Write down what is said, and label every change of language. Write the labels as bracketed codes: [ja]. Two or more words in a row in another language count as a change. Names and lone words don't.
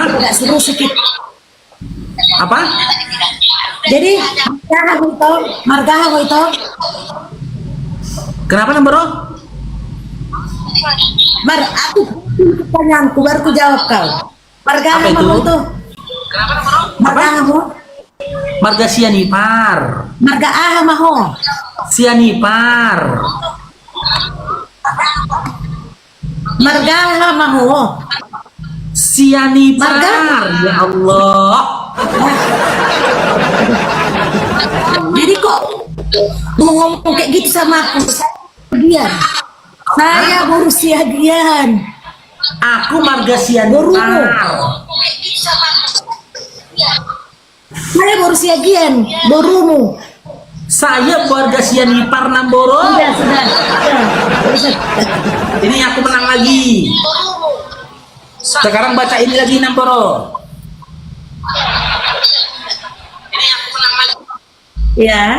[id] Agak seru sedikit. Apa? Jadi, margaha itu. Kenapa Namboro? Aku pertanyaanku baru ku jawab kau. Margaha Apa itu? itu. [bbc] Margaha mo. [id] Marga Sianipar. [bbc] Marga aha maho. [id] Sianipar. [bbc] Margaha maho. [id] Sianipar. Marga? Ya Allah. Jadi kok mau ngomong kayak gitu sama aku? Saya baru siagian. Aku Marga Borumu. Sianipar. Saya baru siagian. Borumu. Saya warga Sianipar Namboro. Sudah. Ini aku menang lagi. Sekarang baca ini lagi Namboro. Ya.